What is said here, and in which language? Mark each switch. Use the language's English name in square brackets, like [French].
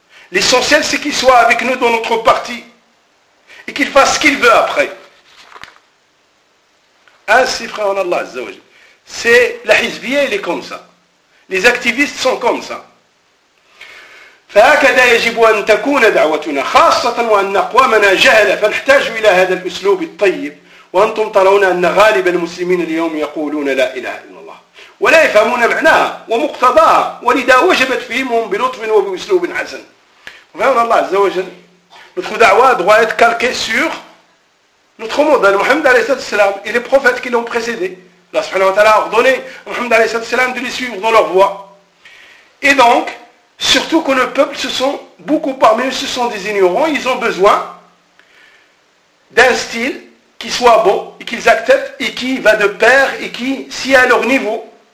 [French] L'essentiel c'est qu'il soit avec nous dans notre partie et qu'il fasse ce qu'il veut après. Ainsi, frère en Allah, Azzawajal. C'est la Hizbiya, elle est comme ça. Les activistes sont comme ça. [Arabic] فهكذا يجب أن تكون دعوتنا خاصة وأن أقوامنا جهلة فنحتاج إلى هذا الأسلوب الطيب وأنتم ترون أن غالب المسلمين اليوم يقولون لا إله إلا الله ولا يفهمون معناها ومقتضاها ولذا وجبت فيهم بلطف وبأسلوب حسن فهو الله عز وجل [French] notre دعوة doit être calquée sur Notre monde, le Mohammed alayhi salatu salam, et les prophètes qui l'ont précédé, Allah subhanahu wa ta'ala a ordonné au Mohammed alayhi salatu salam de les suivre dans leur voie. Et donc, surtout que le peuple, ce sont beaucoup parmi eux, ce sont des ignorants, ils ont besoin d'un style qui soit bon, et qu'ils acceptent, et qui va de pair, et qui s'y est à leur niveau.